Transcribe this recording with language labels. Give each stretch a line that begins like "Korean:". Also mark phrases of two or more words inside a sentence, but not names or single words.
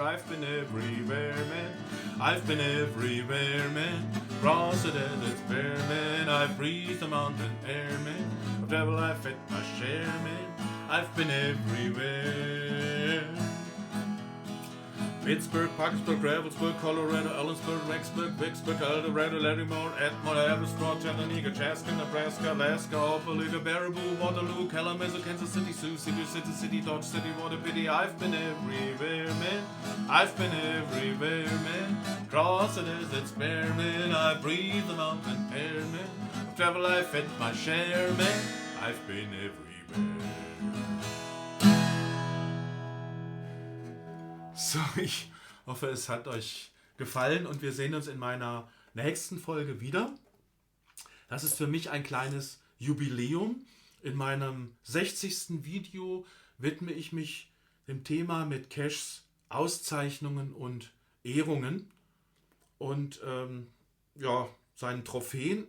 English: I've been everywhere, man. I've been everywhere, man. Across the deserts bare, man. I've breathed the mountain air, man. Of travel I've had my share, man. I've been everywhere. Pittsburgh, Parkersburg, Ravensburg, Colorado, Ellensburg, Rexburg, Vicksburg, Eldorado, Larimore, Atmore, Haverstraw, Chattanooga, Chaska, Nebraska, Alaska, Opelika, Baraboo, Waterloo, Kalamazoo, Kansas City, Sioux City, City, Dodge City, Waterpity. I've been everywhere, man. I've been everywhere, man. Across the deserts bare, man. I breathe the mountain air, man. Of travel I've had my share, man. I've been everywhere.
German: So, ich hoffe, es hat euch gefallen und wir sehen uns in meiner nächsten Folge wieder. Das ist für mich ein kleines Jubiläum. In meinem 60. Video widme ich mich dem Thema mit Cashs Auszeichnungen und Ehrungen und seinen Trophäen.